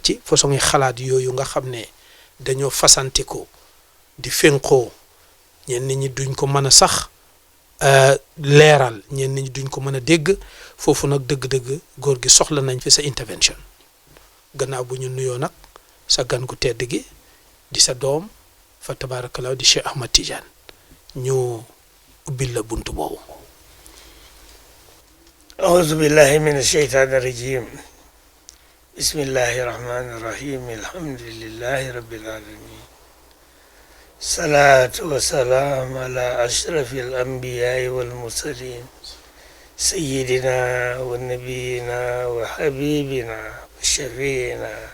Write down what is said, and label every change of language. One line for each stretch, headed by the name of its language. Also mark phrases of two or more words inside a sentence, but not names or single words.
Wolof: ci façon yi xalaat yooyu nga xam ne dañoo fasantikoo di fénqoo ñenn ñi duñ ko mën a sax leeral ñenn ñi duñ ko mën a dégg foofu nag dëgg-dëgg góor gi soxla nañ fi sa intervention gannaaw bu ñu nuyoo nag sa gan gu tedd gi di sa doom fa tabarakallah di Cheikh Ahmad Tidiane ñu ubbil la buntu boobu.
Arabic: أعوذ بالله من الشيطان الرجيم بسم الله الرحمن الرحيم الحمد لله رب العالمين الصلاة والسلام على أشرف الأنبياء والمرسلين سيدنا ونبينا وحبيبنا وشفينا